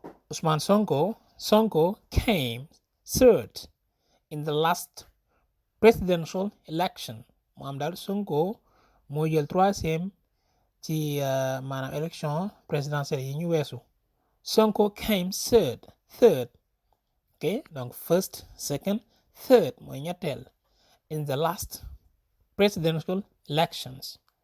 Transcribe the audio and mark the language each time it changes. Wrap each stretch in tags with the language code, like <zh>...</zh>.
<en>Ousmane Sonko came third in the last presidential election.</en> <wo>Mu am daal Sonko moo jël troisième ci maanaam</wo> <fr>élection présidentielle</fr> <wo>yi ñu weesu.</wo> <en>Sonko came third ok donc first second third</en> <wo>mooy ñetteel</wo> <en>in the last presidential elections.</en>